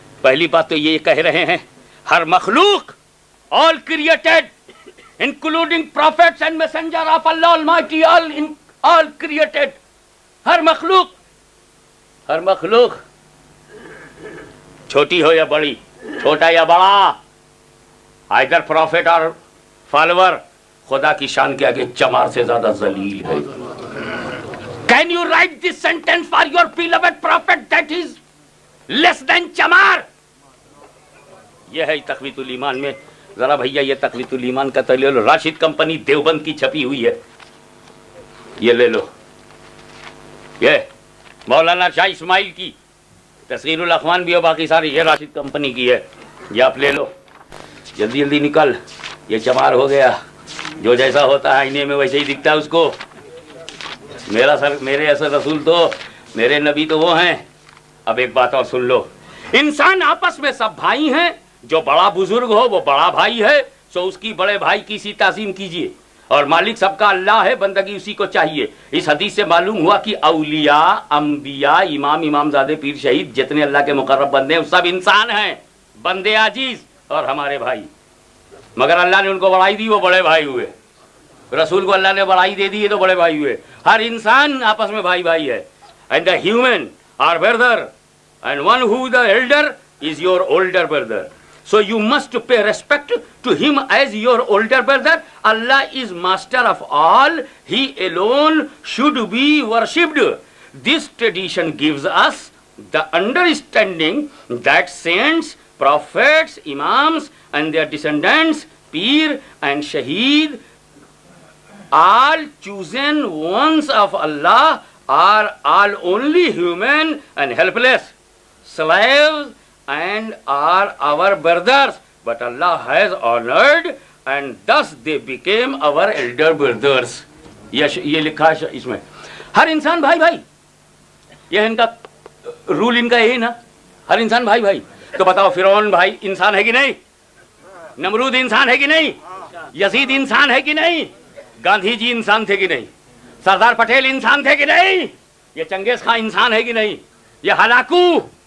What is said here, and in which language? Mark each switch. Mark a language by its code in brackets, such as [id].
[ur] پہلی بات تو یہ کہہ رہے ہیں, ہر مخلوق, [en] all created including prophets and messenger of Allah Almighty, all created, [ur] ہر مخلوق, ہر مخلوق, چھوٹی ہو یا بڑی, چھوٹا یا بڑا, [en] either prophet or follower, [ur] خدا کی شان کے آگے چمار سے زیادہ ذلیل ہے. [en] Can you write this sentence for your beloved prophet that is less than chamar? [ur] یہ ہے تقویت الایمان میں. ذرا بھیا یہ تقویت الایمان کا تو لے لو, راشد کمپنی دیوبند کی چھپی ہوئی ہے, یہ لے لو. یہ مولانا شاہ اسماعیل کی تصغیر الاخوان بھی ہو, باقی ساری یہ راشد کمپنی کی ہے, یہ آپ لے لو. جلدی جلدی نکل, یہ چمار ہو گیا. جو جیسا ہوتا ہے آئینے میں ویسے ہی دکھتا ہے اس کو. میرے اصل رسول تو, میرے نبی تو وہ ہیں. اب ایک بات اور سن لو, انسان آپس میں سب بھائی ہیں. جو بڑا بزرگ ہو وہ بڑا بھائی ہے, سو اس کی بڑے بھائی کی سی تعظیم کیجیے. اور مالک سب کا اللہ ہے, بندگی اسی کو چاہیے. اس حدیث سے معلوم ہوا کہ اولیاء, انبیاء, امام, امامزادے, پیر, شہید, جتنے اللہ کے مقرب بندے ہیں سب انسان ہیں, بندے عاجز اور ہمارے بھائی. مگر اللہ نے ان کو بڑائی دی, وہ بڑے بھائی ہوئے. رسول کو اللہ نے بڑائی دے دی, تو بڑے بھائی ہوئے. ہر انسان آپس میں بھائی بھائی ہے. [en] And the human are brother, and one who the elder is your older brother. So you must pay respect to him as your older brother. Allah is master of all. He alone should be worshipped. This tradition gives us the understanding that saints, prophets, imams and their descendants, Peer and Shaheed, all chosen ones of Allah, are all only human and helpless slaves and are our brothers, but Allah has honored and thus they became our elder brothers. [ur] یہ لکھا ہے اس میں, ہر انسان بھائی بھائی. یہ ان کا role, ان کا یہی نا, ہر انسان بھائی بھائی. تو بتاؤ فرعون بھائی انسان ہے کہ نہیں؟ نمرود انسان ہے کہ نہیں؟ یزید انسان ہے کہ نہیں؟ گاندھی جی انسان تھے کہ نہیں؟ سردار پٹیل انسان تھے کہ نہیں؟ یہ چنگیز خان انسان ہے کہ نہیں؟ یہ ہلاکو,